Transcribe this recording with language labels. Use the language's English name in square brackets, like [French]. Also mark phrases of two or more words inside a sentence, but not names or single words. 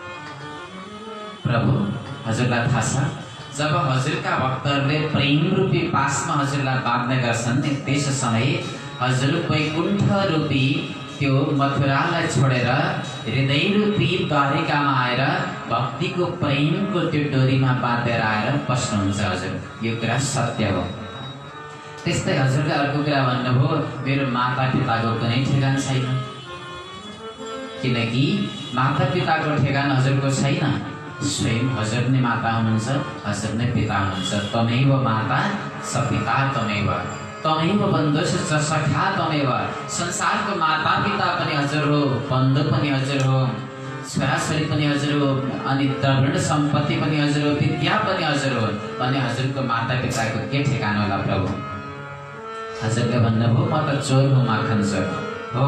[Nepali] प्रभु हजुरलाई थाहा छ, जब हजुरका भक्तहरूले प्रेम रूपी पासमा हजुरलाई बाँध्ने गर्छन् नि, त्यस समय हजुर वैकुण्ठ रूपी त्यो मथुरालाई छोडेर हृदय रूपी द्वारिकामा आएर भक्तिको प्रेमको त्यो डोरीमा बाँधेर आएर बस्नुहुन्छ हजुर। यो कुरा सत्य हो। त्यस्तै हजुरले अर्को कुरा भन्नुभयो, मेरो माता पिताको कुनै ठेगान छैन, किनकि माता पिताको ठेगान हजुरको छैन। स्वयं हजुर नै माता हुनुहुन्छ, हजुर नै पिता हुनुहुन्छ। [Sanskrit] तमेव माता स पिता तमेव, तमेव बन्धुश्च सखा तमेव। [Nepali] संसारको माता पिता पनि हजुर हो, बन्धु पनि हजुर हो, छोराछोरी पनि हजुर हो, अनि द्रविड सम्पत्ति पनि हजुर हो, विद्या पनि हजुर हो। अनि हजुरको माता पिताको के ठेगान होला प्रभु? हजुरले भन्नुभयो, म त चोर हुँ, माखन चोर हो।